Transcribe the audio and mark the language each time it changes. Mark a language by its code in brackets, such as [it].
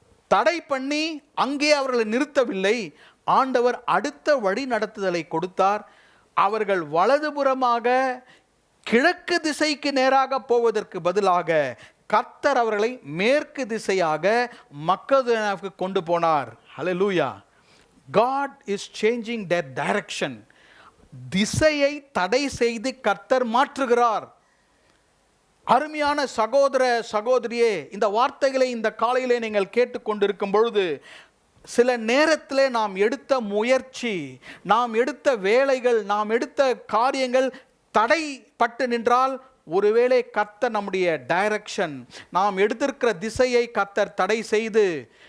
[ta] தடை பண்ணி அங்கே அவர்களை நிறுத்தவில்லை. ஆண்டவர் அடுத்த வழி நடத்துதலை கொடுத்தார். அவர்கள் வலதுபுறமாக கிழக்கு திசைக்கு நேராக போவதற்கு பதிலாக கர்த்தர் அவர்களை மேற்கு திசையாக மக்கதோனியாவுக்கு கொண்டு போனார். ஹல்லேலூயா. [en] God is changing their direction. [ta] திசையை தடை செய்து கர்த்தர் மாற்றுகிறார். அருமையான சகோதர சகோதரியே, இந்த வார்த்தைகளை இந்த காலையிலே நீங்கள் கேட்டுக்கொண்டிருக்கும் பொழுது, சில நேரத்தில் நாம் எடுத்த முயற்சி, நாம் எடுத்த வேலைகள், நாம் எடுத்த காரியங்கள் தடைப்பட்டு நின்றால், ஒருவேளை கர்த்தர் நம்முடைய டைரக்ஷன், நாம் எடுத்திருக்கிற திசையை கர்த்தர் தடை செய்து